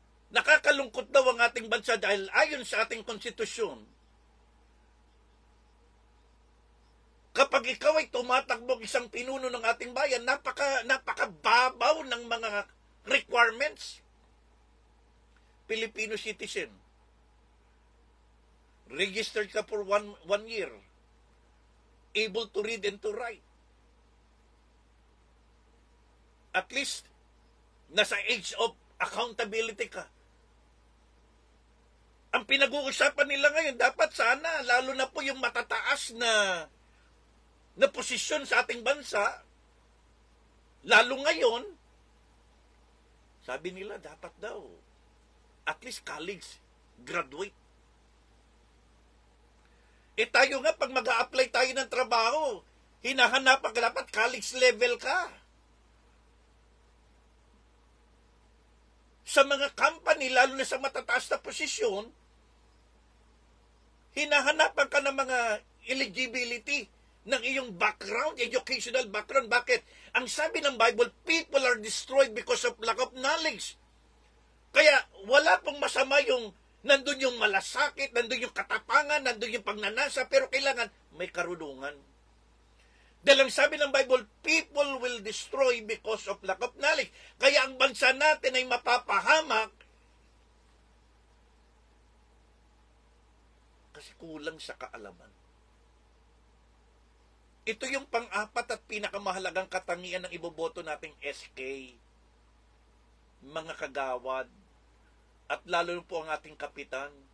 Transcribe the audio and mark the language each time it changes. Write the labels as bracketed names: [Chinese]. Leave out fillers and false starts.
[Filipino] Nakakalungkot daw ang ating bansa dahil ayon sa ating konstitusyon, kapag ikaw ay tumatakbong isang pinuno ng ating bayan, napakababaw ng mga requirements. [English] Filipino citizen. Registered ka for one year. Able to read and to write. At least, nasa age of accountability ka. [Filipino] Ang pinag-uusapan nila ngayon, dapat sana, lalo na po yung matataas na posisyon sa ating bansa, lalo ngayon, sabi nila, dapat daw, at least college, graduate. Tayo nga, pag mag-a-apply tayo ng trabaho, hinahanapan ka dapat college level ka. Sa mga company, lalo na sa matataas na posisyon, hinahanapan ka ng mga eligibility ng iyong background, educational background. Bakit? Ang sabi ng Bible, [English] people are destroyed because of lack of knowledge. [Filipino] Kaya wala pong masama yung nandun yung malasakit, nandun yung katapangan, nandun yung pagnanasa, pero kailangan may karunungan. Dahil ang sabi ng Bible, [English] people will destroy because of lack of knowledge. [Filipino] Kaya ang bansa natin ay mapapahamak kasi kulang sa kaalaman. Ito yung pang-apat at pinakamahalagang katangian ng iboboto nating SK, mga kagawad, at lalo po ang ating kapitan.